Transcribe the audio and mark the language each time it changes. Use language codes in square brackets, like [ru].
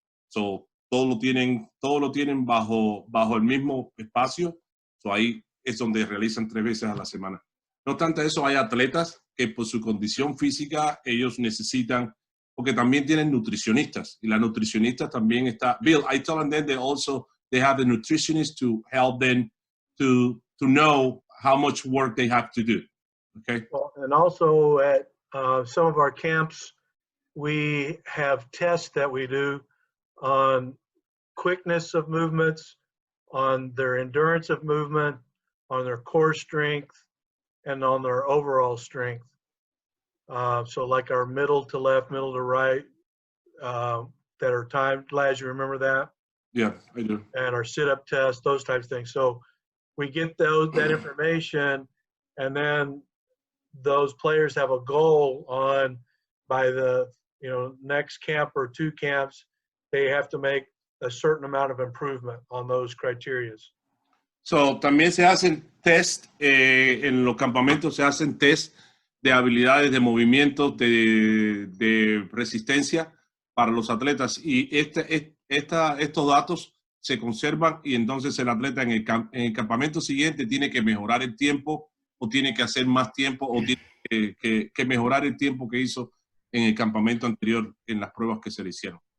[es] Todo lo tienen bajo el mismo espacio. Ahí es donde realizan 3 veces a la semana. No obstante eso, hay atletas que por su condición física ellos necesitan, porque también tienen nutricionistas, y la nutricionista también está. [en] Bill, I told them that they have a nutritionist to help them to know how much work they have to do. Okay. Well, and also at some of our camps, we have tests that we do on quickness of movements, on their endurance of movement, on their core strength, and on their overall strength. So like our middle to left, middle to right, that are timed. Laz, you remember that? Yeah, I do. And our sit-up test, those types of things. So we get that information, and then those players have a goal on by the next camp or 2 camps, they have to make a certain amount of improvement on those criteria. [es] So, también se hacen test, en los campamentos se hacen test de habilidades, de movimientos, de resistencia para los atletas. Y estos datos se conservan y entonces el atleta en el campamento siguiente tiene que mejorar el tiempo o tiene que hacer más tiempo o tiene que mejorar el tiempo que hizo en el campamento anterior en las pruebas que se le hicieron.